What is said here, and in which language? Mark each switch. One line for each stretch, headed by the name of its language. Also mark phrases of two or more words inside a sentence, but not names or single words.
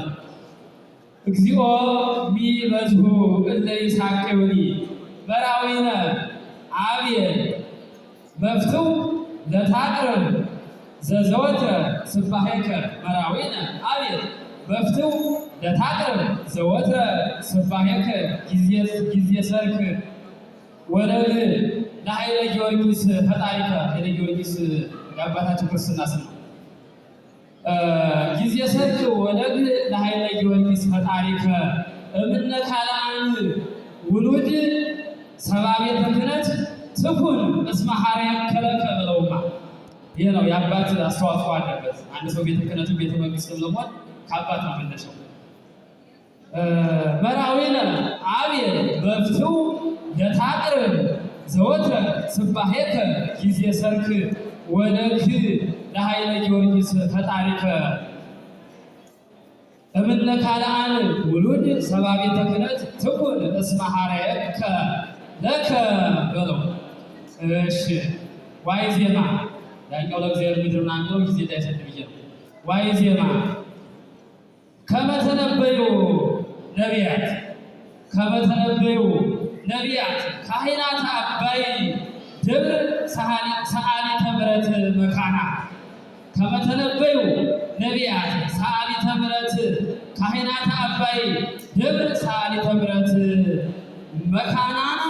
Geez: ነው። እግዚኦ ሚበዝሁ እለ ይሳቅዩኒ በራዊነ አብየል መፍትው ለታቅርብ ዘዘወትረ ስባሄከ መራዊነ አብየል መፍትው ለታቅርብ ዘወትረ ስባሄከ ጊዜ ሰርክ ወለል ለኃይለ ጊዮርጊስ ፈጣሪከ
Amharic: ኃይለ ጊዮርጊስ የአባታችን ክርስትና ስም ነው።
Geez: ጊዜ ሰርክ ወለል ለኃይለ ጊዮርጊስ ፈጣሪከ እምነ ካልአን ውሉድ ሰባ ቤተ ክህነት ትኩን እስመ ሐረየ ከለከ
Amharic: ብለውማ። ይህ ነው የአባት አስተዋጽኦ አለበት። አንድ ሰው ቤተ ክህነቱ ቤተ መንግስትም ለመሆን ከአባት ነው መነሻው።
Geez: መራዊነ አብየል መፍትው ለታቅርብ ዘወትረ ስባሄከ ጊዜ ሰርክ ወለክ ለኃይለ ጊዮርጊስ ፈጣሪከ እምነ ካልአን ውሉድ ሰባ ቤተ ክህነት ትኩን እስመ ሐረየከ ለከ
Amharic: በለው። እሺ ዋይ ዜማ ያኛው ለእግዚአብሔር ምድርና አንገው ጊዜ እንዳይሰጥ ብዬ ነው። ዋይ ዜማ
Geez: ከመተነበዩ ነቢያት ከመተነበዩ ነቢያት ካህናተ አባይ ደብር ሰዓሊተ ምሕረት መካና ከመተነበዩ ነቢያት ሰዓሊተ ምሕረት ካህናተ አባይ ደብር ሰዓሊተ ምሕረት መካና